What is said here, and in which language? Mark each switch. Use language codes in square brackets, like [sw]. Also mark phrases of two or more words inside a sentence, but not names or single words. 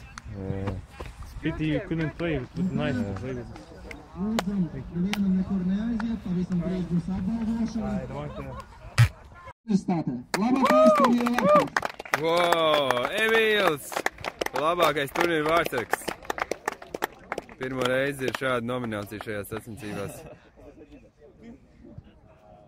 [en] It's pity you couldn't play. It was nice to play with us. [lv] Wow, Emīls! Labākais turnīra vārdsargs. Pirmo reizi ir šāda nominācija šajās sacensībās.